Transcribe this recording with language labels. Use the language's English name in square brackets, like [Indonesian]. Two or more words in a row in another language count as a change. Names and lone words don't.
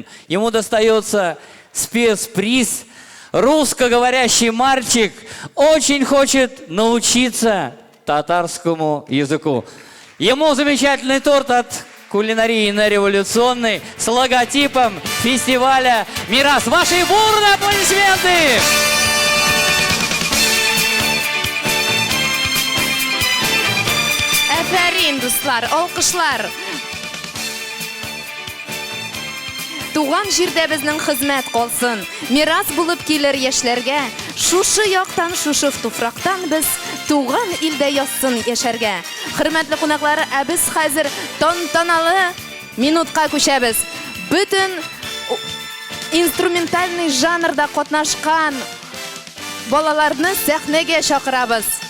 [Russian] Ему достается спецприз. Русскоговорящий мальчик очень хочет научиться татарскому языку. Ему замечательный торт от кулинарийно-революционный с логотипом фестиваля «Мирас». Ваши бурные аплодисменты! [Tatar] Әфәрин, дуслар, алкышлар. Туган җирдә безнең хезмәт калсын. Мирас булып килер яшьләргә. Шушы яктан, шушы туфрактан без туган илдә яссын яшәргә. Хөрмәтле кунаклар, ә без хәзер тантаналы минутка күчәбез. Бүтән инструментальный жанрда катнашкан балаларны сәхнәгә чакырабыз.